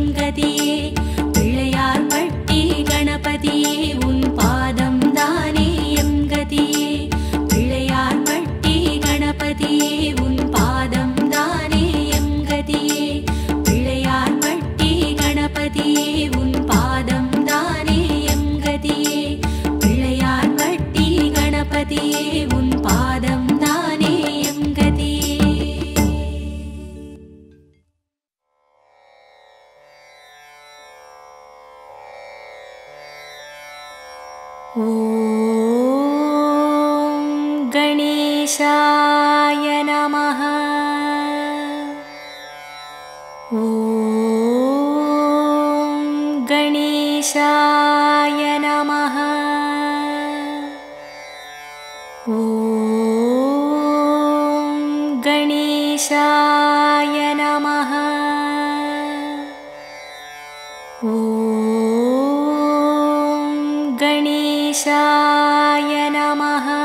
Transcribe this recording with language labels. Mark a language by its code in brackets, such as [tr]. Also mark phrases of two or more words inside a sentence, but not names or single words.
[ta] கதியே பிள்ளையார் பட்டி கணபதியே உன் பாதம் தானே எம் கதியே பிள்ளையார் பட்டி கணபதியே உன் பாதம் தானே எம் கதியே பிள்ளையார் பட்டி கணபதியே உன் பாதம் தானே எம் கதியே பிள்ளையார் பட்டி கணபதியே உன் பாதம் தானே எம் கதியே [sa] ஓம் गणेशाय नमः ओम गणेशाय नमः ओम गणेशाय नमः ओम गणेशाय नमः